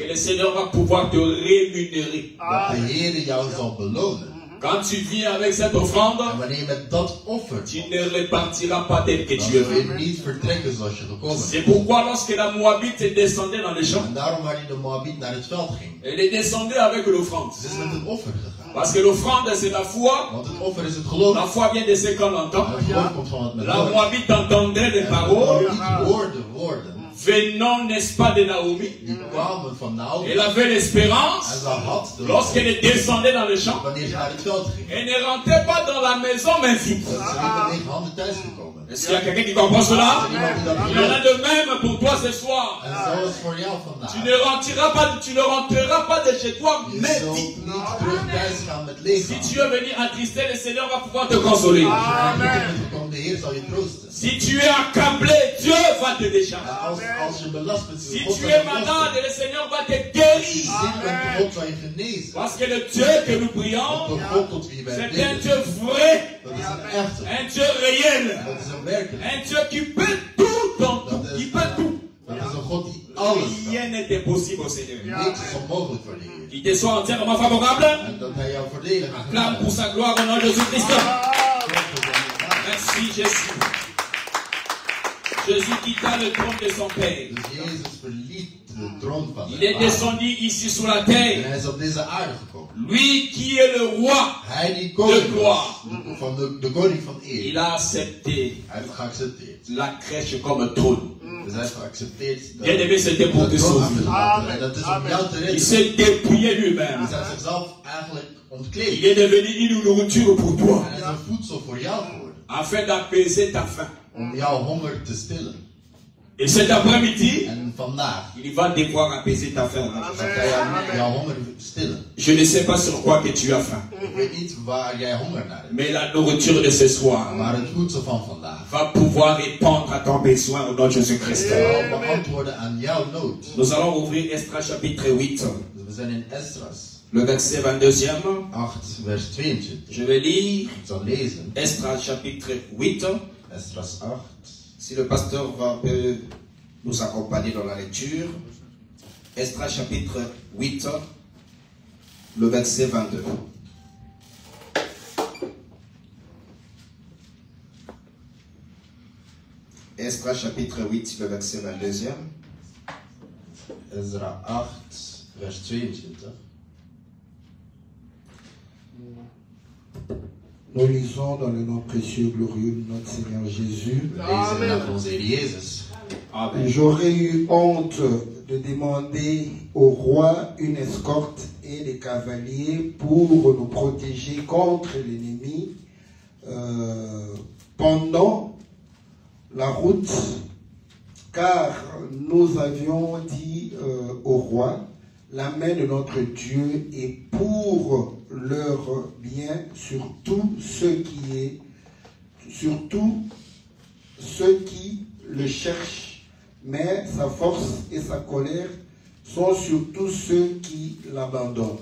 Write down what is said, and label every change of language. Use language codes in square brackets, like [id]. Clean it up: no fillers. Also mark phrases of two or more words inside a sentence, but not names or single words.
[fr] le Seigneur va pouvoir te rémunérer. [nl] dat de Heer jou zal belonen. [fr] Quand tu viens avec cette offrande, [nl] En wanneer je met dat offer [fr] tu [nl] komt, [fr] ne repartiras pas tel que [nl] dan [fr] tu es [nl] zul je [fr] venu. [nl] niet vertrekken zoals je gekomen [fr] C'est [nl] bent. [fr] pourquoi lorsque la Moabite descendait dans les champs, [nl] En daarom wanneer de Moabiet naar het veld ging, [fr] elle descendait avec l'offrande. [nl] ze is met een offer gegaan. [fr] Parce que l'offrande, c'est la foi. [nl] Want het offer is het geloof. [fr] La foi vient de ce qu'on entend. [nl] En het geloof komt van wat men [fr] La [nl] hoort. [fr] Moabite entendait les [nl] En de [fr] paroles [nl] Moabiet hoorde woorden [fr] venant, n'est-ce pas, de Naomi. [nl] die kwamen van Naomi. [fr] Elle avait [nl] En [fr] l'espérance, [nl] ze had de [fr] lorsqu'elle descendait dans les champs, [nl] wanneer ze naar het veld ging. [fr] elle ne rentrait pas dans la maison, mais vite. [nl] Dat ze niet met lege handen thuis gekomen. [fr] Est-ce qu'il y a quelqu'un qui comprend cela? [nl] Iemand die dat [fr] Il y en a [nl] gelooft. [fr] de même pour toi ce soir. [nl] En zo is voor jou [fr] Tu [nl] vandaag. [fr] ne rentreras pas de chez toi, [nl] Je [fr] mais [nl] zult [fr] vite. [nl] niet terug thuis gaan met lege [fr] Si [nl] handen. [fr] tu es venu attristé, le Seigneur va pouvoir te consoler. [nl] Als je naar de komt, de Heer Heer zal je troosten. [fr] Si tu es accablé, Dieu va te décharger. [nl] Als je belast bent, [fr] Si [nl] God [fr] tu [nl] zal [fr] es [nl] je [fr] malade, [nl] belasten. [fr] le Seigneur va te [nl] Als je [fr] guérir. [nl] ziek bent, God zal je genezen. [fr] Parce que le Dieu que nous prions, [nl] De God tot wie wij [fr] c'est un [nl] bidden, [fr] Dieu vrai, [nl] dat is een echte. [fr] un Dieu réel, [nl] Dat is een werkelijk. [fr] un Dieu qui peut tout dans tout, qui peut tout. [nl] Dat is een God die alles kan. [fr] Rien n'est impossible au Seigneur. [nl] Niks is onmogelijk voor de Heer. [fr] Qu'il te soit entièrement favorable. [nl] En dat hij jou voordelig [fr] Acclame pour sa gloire au nom de Jésus-Christ. Merci Jésus. Jésus quitta le trône de son Père. [nl] Dus Jezus verliet de troon van [fr] Il [nl] de [fr] est [nl] Vader. [fr] descendu ici sur la [nl] En [fr] terre. [nl] hij is op deze aarde gekomen. [fr] Lui qui est le roi, [nl] Hij die koning De was, van de koning van [fr] il [nl] eer. [fr] a accepté [nl] Hij heeft geaccepteerd. [fr] la crèche comme trône. [nl] Dus hij heeft geaccepteerd [fr] Bien aimé, c'était pour [nl] de [fr] te [nl] troon [fr] sauver. [nl] af te laten. En dat is om jou te [fr] Il [nl] redden. [fr] s'est dépouillé [nl] Hij [fr] lui-même. [nl] heeft zichzelf eigenlijk [fr] Il [nl] ontkleed. [fr] est devenu une nourriture pour toi, [nl] Hij is een voedsel voor jou geworden. [fr] afin d'apaiser ta faim. [nl] Om jouw honger te stillen. [fr] Et cet après-midi, [nl] En vandaag [fr] il va devoir apaiser ta faim. [nl] gaat hij jouw honger stillen. [fr] Je ne sais pas sur quoi que tu as faim, [nl] Ik weet niet waar jij honger naar hebt. [fr] mais la nourriture de ce soir [nl] Maar het voedsel van vandaag [fr] va pouvoir répondre à ton besoin au nom de Jésus-Christ. [nl] zal beantwoorden aan jouw nood. [fr] Nous allons ouvrir Esdras chapitre 8, [nl] Dus we zijn in Esdras [fr] le verset 22e. [nl] 8, vers 22. [fr] Je vais lire [nl] Ik zal lezen. [fr] Esdras chapitre 8. [nl] Esdras 8. [fr] Si le pasteur peut nous accompagner dans la lecture. Esdras chapitre 8, le verset 22. Esdras chapitre 8, le verset 22e. [nl] Ezra 8, vers 22. [fr] Nous lisons dans le nom précieux et glorieux de notre Seigneur Jésus. [nl] We lezen naar onze Heer Jezus. [fr] Amen. J'aurais eu honte de demander au roi une escorte et des cavaliers pour nous protéger contre l'ennemi pendant la route, car nous avions dit au roi, la main de notre Dieu est pour leur bien sur tout ce qui le cherchent, mais sa force et sa colère sont sur tous ceux qui l'abandonnent.